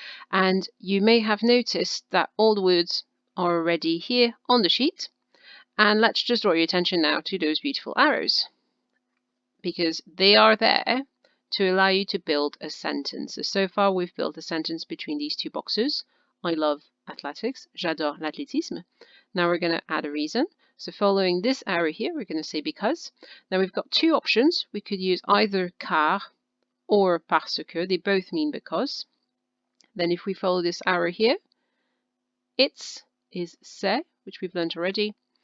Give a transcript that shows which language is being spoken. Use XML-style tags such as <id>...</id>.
<en>And you may have noticed that all the words are already here on the sheet. And let's just draw your attention now to those beautiful arrows, because they are there to allow you to build a sentence. So far we've built a sentence between these two boxes. I love athletics,</en> <fr>j'adore l'athlétisme.</fr> <en>Now we're going to add a reason. So following this arrow here, we're going to say because. Now we've got two options. We could use either car or parce que. They both mean because. Then if we follow this arrow here, it's is c'est, which we've learned already.</en>